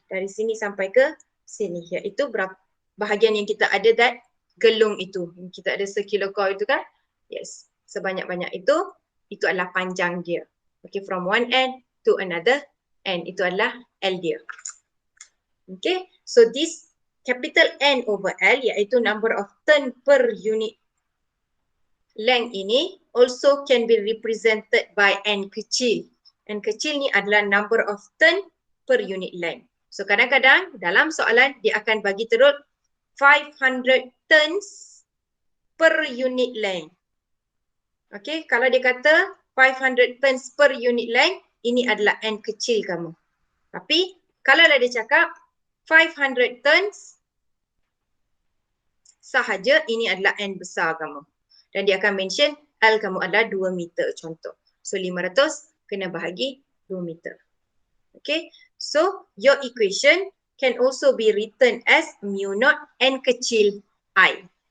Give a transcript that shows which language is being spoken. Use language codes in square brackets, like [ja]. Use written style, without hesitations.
[ms] Dari sini sampai ke sini, iaitu berapa bahagian yang kita ada that gelung itu. Kita ada circular coil itu kan? Yes. Sebanyak-banyak itu adalah panjang dia. [en] Okay, from one end to another end. [ms] Itu adalah L dia. [en] Okay, so this capital N over L, [ms] iaitu [en] number of turn per unit length ini, also can be represented by N kecil. N [ms] kecil ni adalah [en] number of turn per unit length. [ms] So kadang-kadang dalam soalan dia akan bagi terus 500 turns per unit length. Okay, kalau dia kata 500 [en] turns per unit length, [ms] ini adalah N kecil kamu. Tapi kalau dia cakap 500 turns sahaja, ini adalah N besar kamu. Dan dia akan mention L kamu adalah 2 meter contoh. So 500 kena bahagi 2 meter. [en] Okay, so your equation can also be written as mu naught N [ms] kecil [en] I.